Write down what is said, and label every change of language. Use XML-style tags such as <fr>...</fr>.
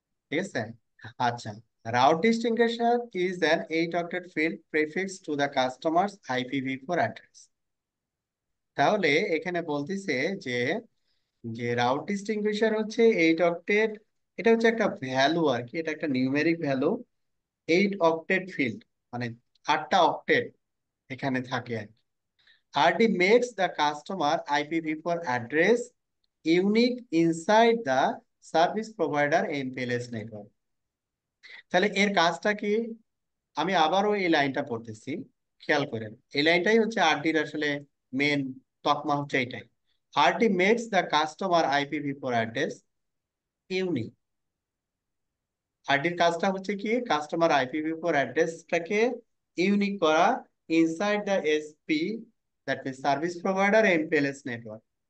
<bn>ঠিক আছে, আচ্ছা।</bn> <en>Route distinguisher is an 8-octet field prefix to the customer's IPv4 address।</en> <bn>তাহলে এখানে বলতেছে যে যে রাউট ডিস্টিংগুইশার হচ্ছে 8 অক্টেট, এটা হচ্ছে একটা ভ্যালু আর কি, এটা একটা নিউমেরিক ভ্যালু। 8 অক্টেট ফিল্ড মানে 8টা অক্টেট এখানে থাকে আর কি।</bn> <en>RD makes the customer IPv4 address unique inside the service provider MPLS network.</en> <bn>তাহলে এর কাজটা কি? আমি আবারও এই লাইনটা পড়তেছি, খেয়াল করেন। এই লাইনটাই হচ্ছে আরডির আসলে মেন তকমা হচ্ছে এটাই।</bn> <en>RD makes the customer IPv4 address unique.</en> <bn>আরডির কাজটা হচ্ছে কি, কাস্টমার IPv4 অ্যাড্রেসটাকে ইউনিক করা</bn> <en>inside the SP,</en> <bn>that means service provider MPLS network.</bn>